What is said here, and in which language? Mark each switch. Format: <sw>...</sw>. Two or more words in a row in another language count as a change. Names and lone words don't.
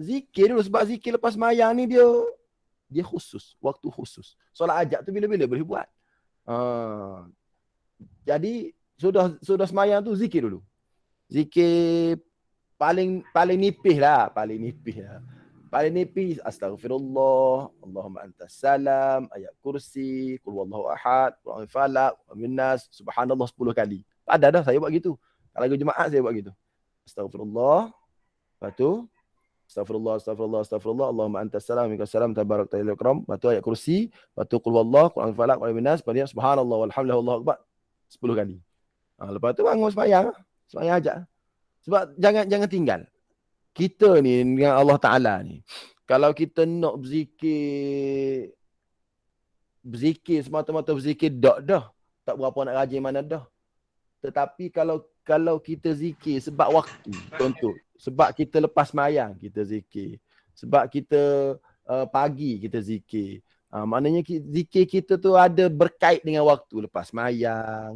<ms>Zikir dulu sebab zikir lepas sembahyang ni dia khusus, waktu khusus. Solat ajak tu bila-bila boleh buat. Jadi sudah sembahyang tu zikir dulu. Zikir paling nipis lah, paling nipis astagfirullah,</ms> <ar>اللهم أنت السلام,</ar> <ms>ayat kursi,</ms> <ar>قل هو الله أحد, قل أعوذ فلق من الناس سبحان الله 10 kali.</ar> <ms>Ada dah saya buat gitu. Kalau Jumaat saya buat gitu. Astagfirullah. Lepas tu,</ms> <ar>أستغفر الله اللهم أنت السلام منك السلام تباركت يا الإكرام.</ar> <ms>Lepas tu ayat kursi, lepas tu</ms> <ar>قل هو الله قل أعوذ فلق قل من الناس,</ar> <ms>lepas tu</ms> <ar>سبحان الله والحمد لله والله أكبر</ar> <ms>10 kali. Lepas tu bangun sembahyang ajak. Sebab jangan tinggal. Kita ni dengan Allah Ta'ala ni, kalau kita nak berzikir semata-mata berzikir dah. Tak berapa nak rajin mana dah. Tetapi kalau kita zikir sebab waktu, contoh, sebab kita lepas sembahyang kita zikir, sebab kita pagi kita zikir, maknanya zikir kita tu ada berkait dengan waktu lepas sembahyang.</ms>